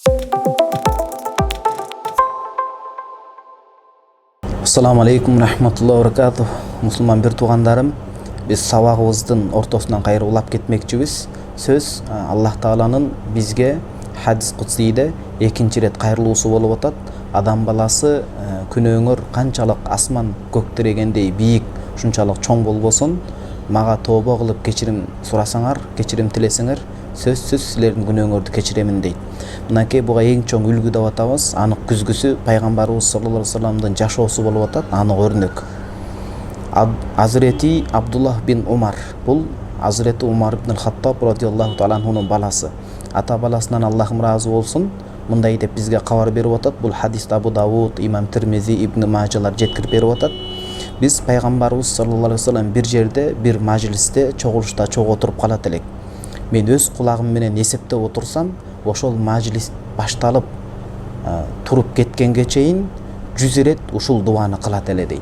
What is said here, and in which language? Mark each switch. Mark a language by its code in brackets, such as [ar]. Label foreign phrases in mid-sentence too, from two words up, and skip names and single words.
[ar] السلام عليكم ورحمة الله وبركاته. [ky] Musulman bir tuğandarım, biz sabagыбыздын ортосунан кайра улап кетмекчибиz. Сөз Аллах Тааланын бизге хадис кудсийде экинчи рет кайрылуусу болуп атат. Адам баласы күнөөңөр канчалык асман көк тирегендей бийик, ушунчалык чоң болбосун, мага тообо кылып кечирим сурасаңар, кечирим тилесеңер, сөзсүз силердин күнөөңөрдү кечиремин дейт. Мынакей буга эң чоң үлгү деп атабыз. Анык күзгүсү пайгамбарыбыз [ar] صلى الله عليه وسلم [ky] жашоосу болуп атат. Анык өрнөк. Азирети Абдуллах бин Умар. Бул Азирети Умар ибн Хаттаб [ar] رضي الله تعالى عنه [ky] баласы. Ата баласынан Аллахым разы болсун. Мындай деп бизге кабар берип атат. Бул хадисте Абу Давуд, Имам Тирмизи, Ибн Мажалар жеткирип берип атат. Биз пайгамбарыбыз [ar] صلى الله عليه وسلم [ky] бир жерде, бир мажлисте, чогулушта чогуу отуруп калат элек. Мен өз кулагым менен эсептеп отурсам, ошол мажлис башталып туруп кеткенге чейин 100 рет ушул дуаны кылат эле дейт.